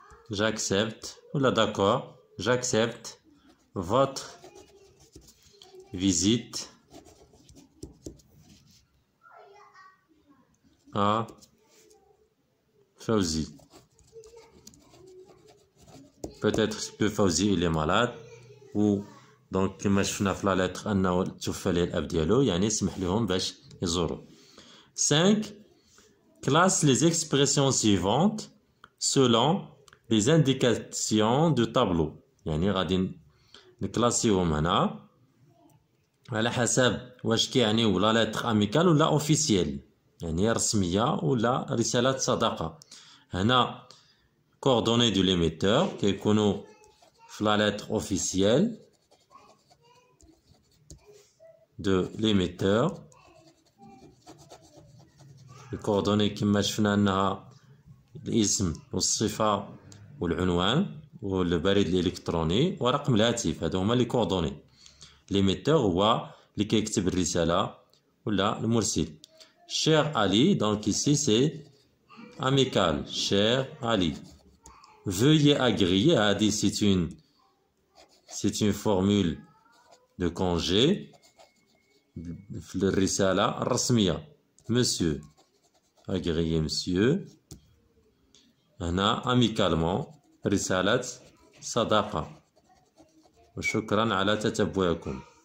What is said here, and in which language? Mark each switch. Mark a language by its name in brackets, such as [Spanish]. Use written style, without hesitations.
[French] J'accepte ولا d'accord, j'accepte votre visite à Fawzi. Peut-être que Fawzi il est malade ou donc [Arabic] كما شفنا في لا lettre أنه توفى ليه الأب ديالو يعني سمح لهم باش يزوروا. 5. [French] Classe les expressions suivantes selon les indications de tableau. [Arabic] يعني غادي نكلاسيهم هنا على حسب واش كيعنيو [French] لا لتر اميكال [Arabic] ولا [French] اوفيسيال [Arabic] يعني رسميه ولا رساله صداقه. [French] هنا كوردوني دو ليميتور [Arabic] كيكونوا في [French] لا لتر اوفيسيال دو ليميتور. [Arabic] الكوردوني كما شفنا انها الاسم والصفه والعنوان والبريد الالكتروني ورقم الهاتف. هادو هما لي كوردوني. ليميتور هو اللي كيكتب الرساله ولا المرسل. [French] Cher Ali, donc ici c'est amical. Cher Ali, veuillez agréer. Adi c'est une formule de congé [Arabic] في الرساله الرسميه. [French] Monsieur, agréer monsieur. [Arabic] هنا amicalement رسالة صداقة. وشكرا على تتبعكم.